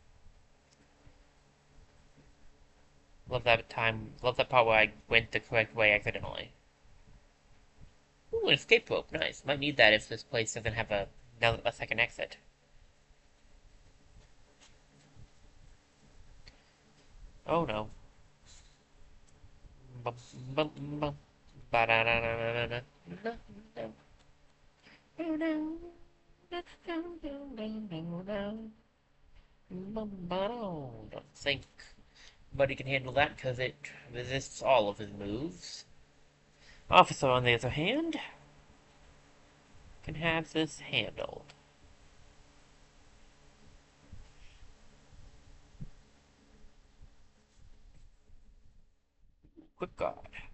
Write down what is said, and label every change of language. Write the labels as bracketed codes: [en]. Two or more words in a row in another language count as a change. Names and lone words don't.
[en] Love that part where I went the correct way accidentally. Ooh, an escape rope, nice. Might need that if this place doesn't have a second exit. Oh no. Bum, bum, bum. Ba-da-da-da-da-da. No, no. Oh no. No, no, no, no, no. Don't think Buddy can handle that because it resists all of his moves. Officer, on the other hand, can have this handled. Quick guard.